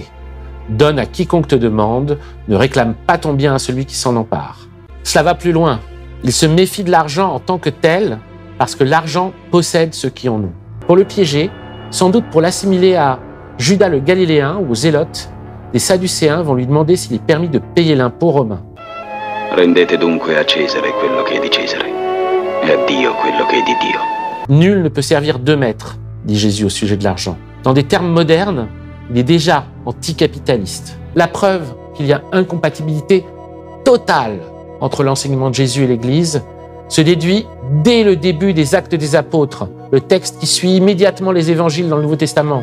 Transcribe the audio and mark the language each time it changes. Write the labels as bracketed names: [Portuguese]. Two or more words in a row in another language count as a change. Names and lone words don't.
[French] Donne à quiconque te demande, ne réclame pas ton bien à celui qui s'en empare. Cela va plus loin. Il se méfie de l'argent en tant que tel, parce que l'argent possède ceux qui en ont. Pour le piéger, sans doute pour l'assimiler à Judas le Galiléen ou aux Zélotes, les Sadducéens vont lui demander s'il est permis de payer l'impôt romain. [Italian] Rendete dunque a Cesare quello che è di Cesare, e a Dio quello che è di Dio. [French] Nul ne peut servir deux maîtres, dit Jésus au sujet de l'argent. Dans des termes modernes, il est déjà anticapitaliste. La preuve qu'il y a incompatibilité totale entre l'enseignement de Jésus et l'Église se déduit dès le début des Actes des Apôtres, le texte qui suit immédiatement les évangiles dans le Nouveau Testament.